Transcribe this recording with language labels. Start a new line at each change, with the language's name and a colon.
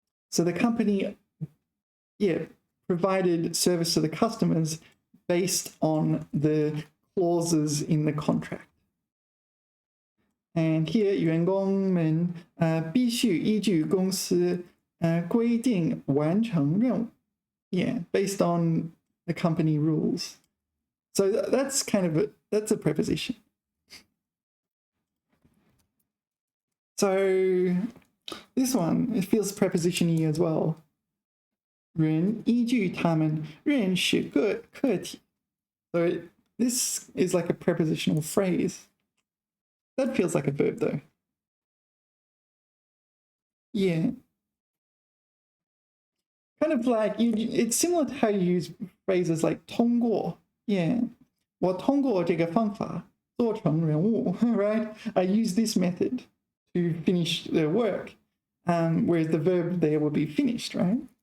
English: So the company, yeah, provided service to the customers based on the clauses in the contract. And here,
Chinese: 员工们必须依据公司规定完成任务.
English: Yeah, based on the company rules. So that's that's a preposition. So this one, it feels preposition-y as well.
Chinese: 人依据他们认识个体.
English: So this is like a prepositional phrase. That feels like a verb though. Yeah. Kind of like, it's similar to how you use phrases like 通过. Yeah.
Chinese: 我通过这个方法做成人物,
English: right? I use this method to finish the work, whereas the verb there would be finished, right?